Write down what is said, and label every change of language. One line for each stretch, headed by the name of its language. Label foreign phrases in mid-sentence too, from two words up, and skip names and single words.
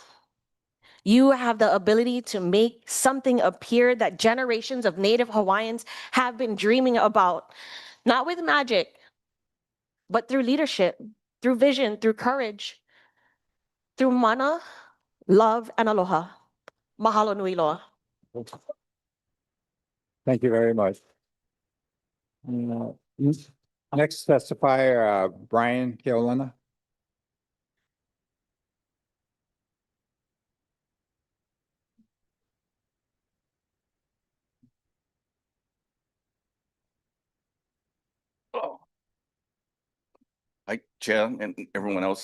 English: You have the ability to make something appear that generations of Native Hawaiians have been dreaming about, not with magic, but through leadership, through vision, through courage, through mana, love, and aloha.
Hawaiian: Mahalo nui loa.
English: Thank you very much. Next testifier, Brian Keolana. Hi, Chair and everyone else.